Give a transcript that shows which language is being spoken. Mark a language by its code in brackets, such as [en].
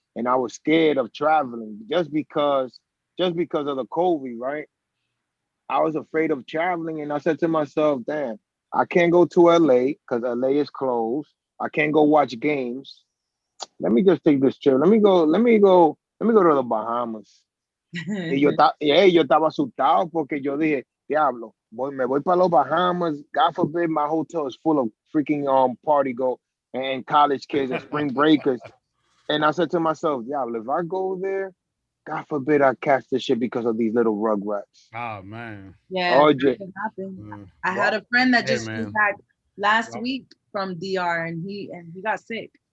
[en] And I was scared of traveling just because of the COVID, right? I was afraid of traveling, and I said to myself, damn, I can't go to LA because LA is closed. I can't go watch games. Let me just take this trip. Let me go to the Bahamas. [es] Y yo estaba asustado porque yo dije, diablo, me voy para los Bahamas. [en] God forbid my hotel is full of freaking party go and college kids and spring breakers. And I said to myself, diablo, if I go there, God forbid I catch this shit because of these little rugrats. Oh man. Yeah, it can happen. I had a friend that just flew back last week from DR and he got sick.